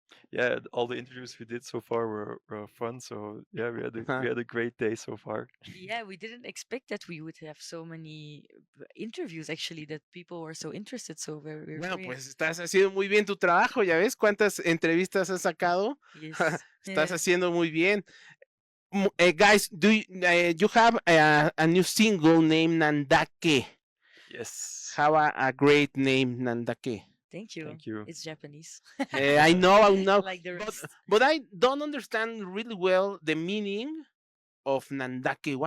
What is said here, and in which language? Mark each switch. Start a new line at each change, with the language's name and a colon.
English: Yeah, all the interviews we did so far were fun. So yeah, we had a great day so far. Yeah, we didn't expect that we would have so many interviews, actually, that people were so interested. So we're
Spanish: Bueno,
English: very-
Spanish: pues estás haciendo muy bien tu trabajo, ¿ya ves cuántas entrevistas has sacado?
English: yes.
Spanish: Estás haciendo muy bien.
English: Guys, do you have a new single named Nandake? Yes. Have a great name, Nandake. Thank you. Thank you. It's Japanese. I know. Like the rest. But I don't understand really well the meaning of Nandake.